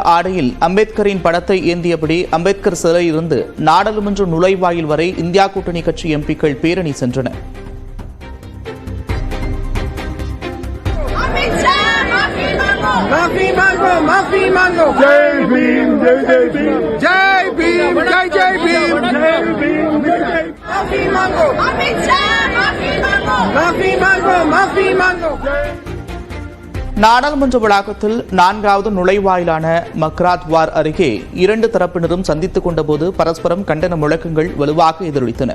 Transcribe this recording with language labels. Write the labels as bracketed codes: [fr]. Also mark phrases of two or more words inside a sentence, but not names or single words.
[ta] ஆடையில் அம்பேத்கரின் படத்தை ஏந்தியபடி அம்பேத்கர் சிலையிலிருந்து நாடாளுமன்ற நுழைவாயில் வரை இந்தியா கூட்டணி கட்சி எம்பிக்கள் பேரணி சென்றனர். [hi] माफी मांगो जय भीम जय भीम जय भीम जय भीम माफी मांगो माफी मांगो [ta] நாடாளுமன்ற வளாகத்தில் 4வது நுழைவாயிலான மக்ராத்வார் அருகே 2 தரப்பினரும் சந்தித்துக் கொண்டபோது பரஸ்பரம் கண்டன முழக்கங்கள் வலுவாக எதிரொலித்தன.